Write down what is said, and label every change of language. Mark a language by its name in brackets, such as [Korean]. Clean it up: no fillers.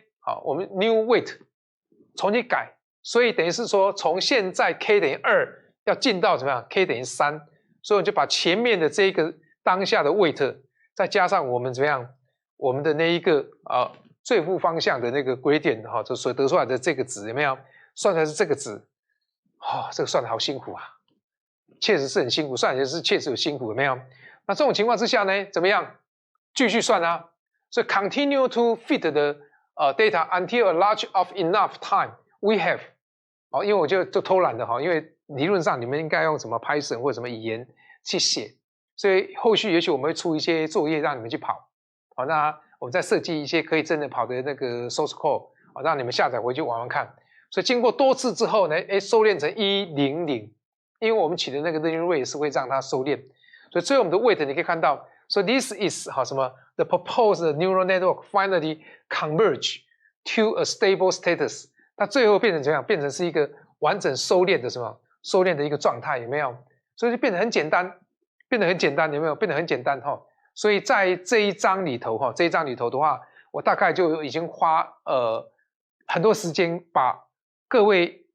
[Chinese] 好，我们 new weight 重新改，所以等于是说从现在 k 等于2要进到怎么样 ？k 等于3，所以我就把前面的这个当下的 weight 再加上我们怎么样？我们的那一个最负方向的那个 gradient 就所得出来的这个值有没有？算出来是这个值。这个算得好辛苦啊，确实是很辛苦，算起来是确实有辛苦有没有？那这种情况之下呢，怎么样？继续算啊。所以 [English] continue to fit the data until a large of enough time we have。 [Chinese] 因为我就偷懒的因为理论上你们应该用什么 Python 或者什么语言去写，所以后续也许我们会出一些作业让你们去跑。那我们再设计一些可以真的跑的那个 source code，让你们下载回去玩玩看。所以经过多次之后呢，收敛成100，因为我们取的那个 learning rate 是会让它收敛，所以最后我们的 weight 你可以看到。 [English] So this is [Chinese] 什么 [English] the proposed neural network finally converge to a stable status。 [Chinese] 它最后变成怎么样？变成是一个完整收敛的什么？收敛的一个状态有没有？所以就变得很简单，有没有？变得很简单所以在这一章里头的话，我大概就已经花很多时间把各位